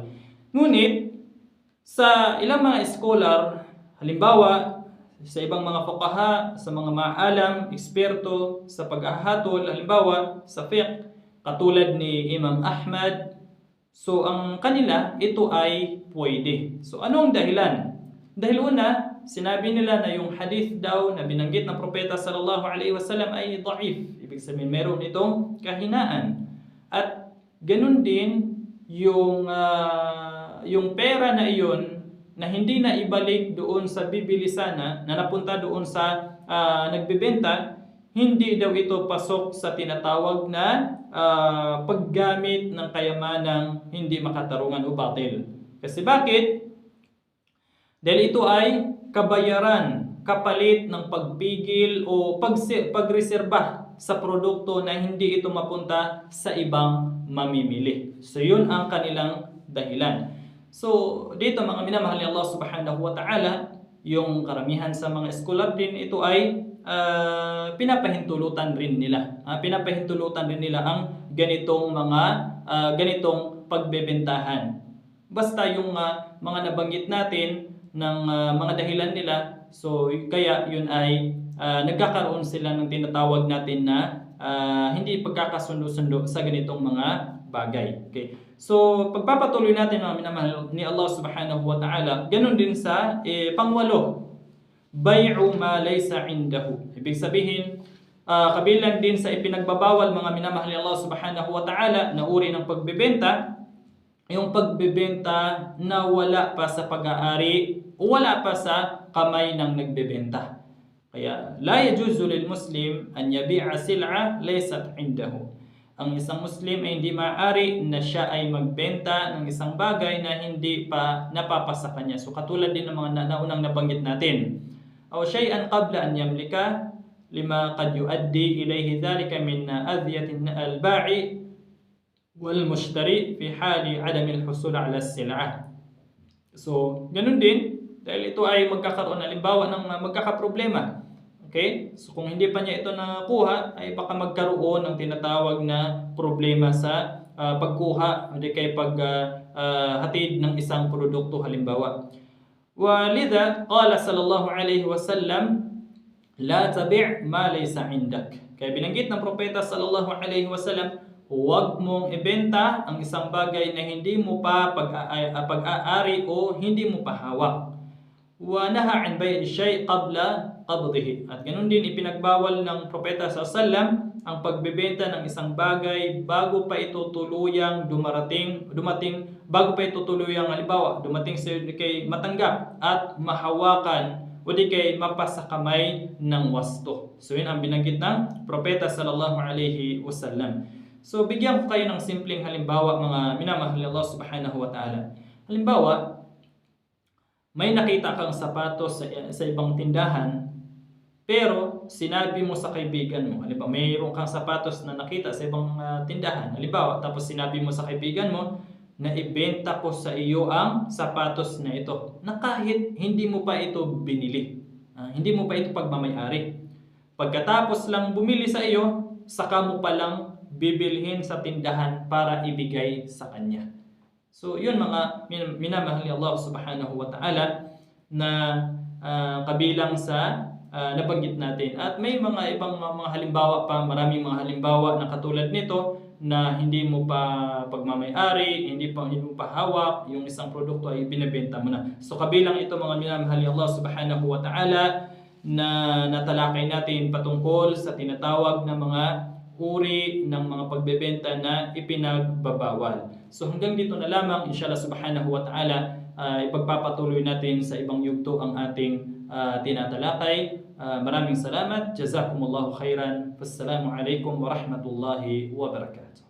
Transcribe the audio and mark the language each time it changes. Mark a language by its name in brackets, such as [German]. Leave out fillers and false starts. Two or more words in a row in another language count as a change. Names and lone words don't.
[Filipino] Ngunit sa ilang mga scholar, halimbawa sa ibang mga fuqaha, sa mga maalam, eksperto sa paghahatol, halimbawa sa fiqh, katulad ni Imam Ahmad, so ang kanila, ito ay pwede. So anong dahilan? Dahil una, sinabi nila na yung hadith daw na binanggit ng propeta [Arabic] صلى الله عليه وسلم [Filipino] ay da'if. Ibig sabihin, meron itong kahinaan. At ganun din yung pera na iyon na hindi na ibalik doon sa bibili sana, na napunta doon sa nagbebenta, hindi daw ito pasok sa tinatawag na paggamit ng kayamanang hindi makatarungan o batil. Kasi bakit? Dahil ito ay kabayaran, kapalit ng pagpigil o pagreserba sa produkto na hindi ito mapunta sa ibang mamimili. So yun ang kanilang dahilan. So dito mga minamahal ni [Arabic] الله سبحانه وتعالى, [Filipino] yung karamihan sa mga scholar din ito ay pinapahintulutan rin nila. Pinapahintulutan rin nila ang ganitong pagbebentahan. Basta yung mga nabanggit natin ng mga dahilan nila, so kaya yun ay nagkakaroon sila ng tinatawag natin na hindi pagkakasundo-sundo sa ganitong mga bagay. Okay. So pagpapatuloy natin mga minamahal ni [Arabic] الله سبحانه وتعالى, [Filipino] ganun din sa pangwalo, [Arabic] بيع ما ليس عنده. [Filipino] Ibig sabihin, kabilang din sa ipinagbabawal mga minamahal ni [Arabic] الله سبحانه وتعالى [Filipino] na uri ng pagbebenta, yung pagbebenta na wala pa sa pag-aari o wala pa sa kamay ng nagbebenta. [Arabic] Kaya لا يجوز للمسلم أن يبيع سلعة ليست عنده. [Filipino] Ang isang Muslim ay hindi maaari na siya ay magbenta ng isang bagay na hindi pa napapasa kanya. So katulad din ng mga naunang nabanggit natin. [Arabic] أو شيئا قبل أن يملكه لما قد يؤدي إليه ذلك من أذية البائع والمشتري في حال عدم الحصول على السلعة. [Filipino] So ganun din dahil ito ay magkakaroon halimbawa ng magkakaproblema. Okay? So kung hindi pa niya ito nakuha, ay baka magkaroon ng tinatawag na problema sa pagkuha o di kay paghatid ng isang produkto halimbawa. [Arabic] ولذا قال صلى الله عليه وسلم لا تبع ما ليس عندك. [Filipino] Kaya binanggit ng propeta [Arabic] صلى الله عليه وسلم, [Filipino] huwag mong ibenta ang isang bagay na hindi mo pa pag-aari o hindi mo pa hawak. [Arabic] ونهى عن بيع شيء قبل قبضه. [Filipino] At ganun din ipinagbawal ng propeta [Arabic] صلى الله عليه وسلم [Filipino] ang pagbebenta ng isang bagay bago pa ito tuluyang dumating bago pa ito tuluyang halimbawa dumating sa kay matanggap at mahawakan o di kay mapasa kamay ng wasto. So yun ang binanggit ng propeta [Arabic] صلى الله عليه وسلم. [Filipino] So bigyan ko kayo ng simpleng halimbawa mga minamahal ni [Arabic] الله سبحانه وتعالى. [Filipino] Halimbawa, may nakita kang sapatos sa ibang tindahan, pero sinabi mo sa kaibigan mo, halimbawa mayroon kang sapatos na nakita sa ibang tindahan, halimbawa, tapos sinabi mo sa kaibigan mo na ibenta ko sa iyo ang sapatos na ito, na kahit hindi mo pa ito binili, hindi mo pa ito pagmamay-ari. Pagkatapos lang bumili sa iyo, saka mo palang bibilhin sa tindahan para ibigay sa kanya. So yun mga minamahal ni [Arabic] الله سبحانه وتعالى [Filipino] na kabilang sa nabanggit natin. At may mga ibang mga halimbawa pa, maraming mga halimbawa na katulad nito na hindi mo pa pagmamay-ari, hindi mo pa hawak, yung isang produkto ay binebenta mo na. So kabilang ito mga minamahal ni [Arabic] الله سبحانه وتعالى [Filipino] na natalakay natin patungkol sa tinatawag na mga uri ng mga pagbebenta na ipinagbabawal. So hanggang dito na lamang, [Arabic] إن شاء الله سبحانه وتعالى, [Filipino] ipagpapatuloy natin sa ibang yugto ang ating tinatalakay. Maraming salamat. [Arabic] جزاكم الله خيرا. والسلام عليكم ورحمة الله وبركاته.